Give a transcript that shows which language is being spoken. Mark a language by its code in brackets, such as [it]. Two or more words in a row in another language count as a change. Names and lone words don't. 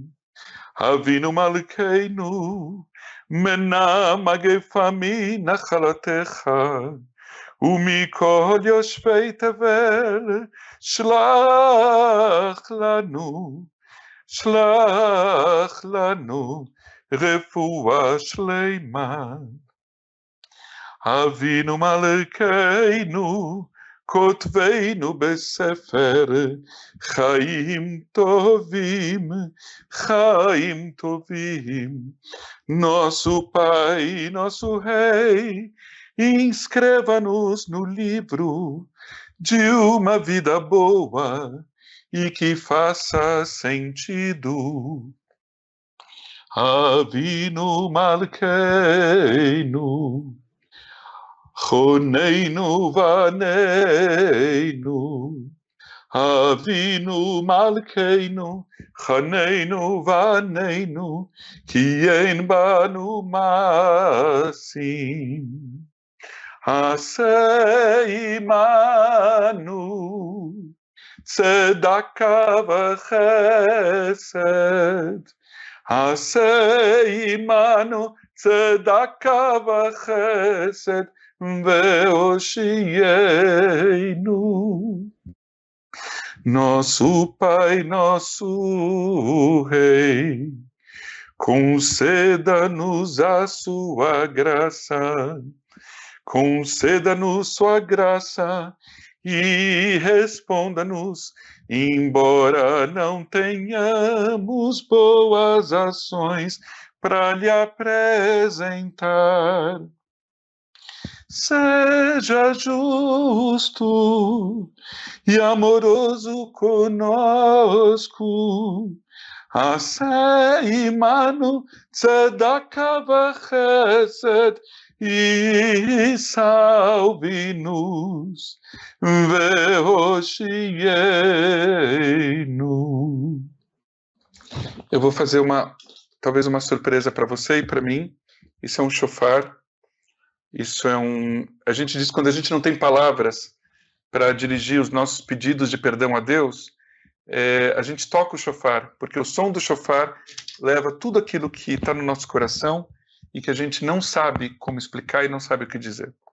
[he] אבינו מלכנו, מנע מגפה מנחלתך, ומכל יושבי תבל, שלח לנו רפואה שלמה. אבינו מלכנו, כותבנו בספר חיים טובים, חיים טובים. [pt] Nosso Pai, nosso Rei, inscreva-nos no livro de uma vida boa e que faça sentido. [he] אבינו מלכנו, חננו ועננו. אבינו מלכנו, חננו ועננו, כי אין בנו מעשים. עשה עמנו צדקה וחסד. עשה עמנו צדקה וחסד והושיענו. [pt] Nosso Pai, nosso Rei, conceda-nos a sua graça. Conceda-nos sua graça e responda-nos, embora não tenhamos boas ações para lhe apresentar. Seja justo e amoroso conosco. [he] עשה עמנו צדקה וחסד. [pt] E salve-nos, ve'oshienu. Eu vou fazer talvez uma surpresa para você e para mim. Isso é um shofar. Isso é a gente diz, quando a gente não tem palavras para dirigir os nossos pedidos de perdão a Deus, a gente toca o shofar, porque o som do shofar leva tudo aquilo que está no nosso coração e que a gente não sabe como explicar e não sabe o que dizer.